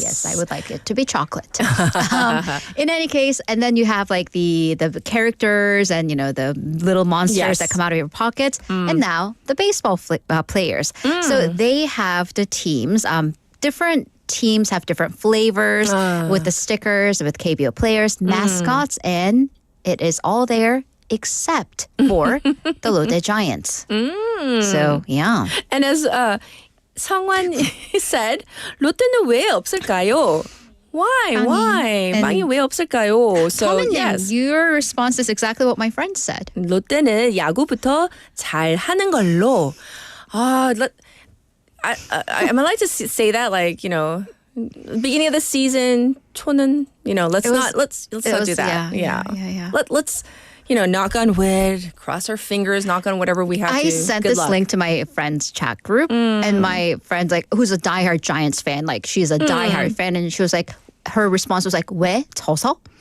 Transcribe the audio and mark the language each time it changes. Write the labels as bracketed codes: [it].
[en] Yes, I would like it to be chocolate. In any case, and then you have like the characters and the little monsters that come out of your pockets, and now the baseball players. So they have the teams. Different teams have different flavors with the stickers, with KBO players, mascots, and it is all there except for the Lotte Giants. So, yeah. And as 성환 said, [ko] 롯데는 왜 없을까요? [en] Why? [ko] 빵이 왜 없을까요? [en] So, yes. Your response is exactly what my friend said. [ko] 롯데는 야구부터 잘 하는 걸로. [en] Am I allowed to say that, like, beginning of the season, 초는, let's not do that. Yeah. Let's, knock on wood, cross our fingers, knock on whatever we have to. I sent Good this luck. link to my friend's chat group, and my friend, who's a diehard Giants fan, she's a diehard fan, and she was like, her response was like, [ko] 왜 져서?